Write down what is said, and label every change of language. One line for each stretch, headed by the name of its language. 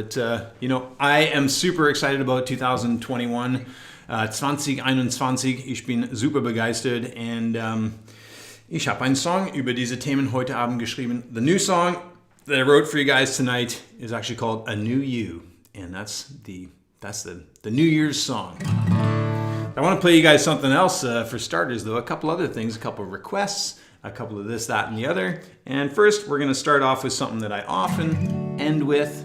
English: But I am super excited about 2021. 2021.
German: Ich bin super begeistert und ich habe einen Song über diese Themen heute Abend geschrieben.
English: The new song that I wrote for you guys tonight is actually called A New You, and that's the New Year's song. I want to play you guys something else for starters, though. A couple other things, a couple of requests, a couple of this, that, and the other. And first, we're going to start off with something that I often end with.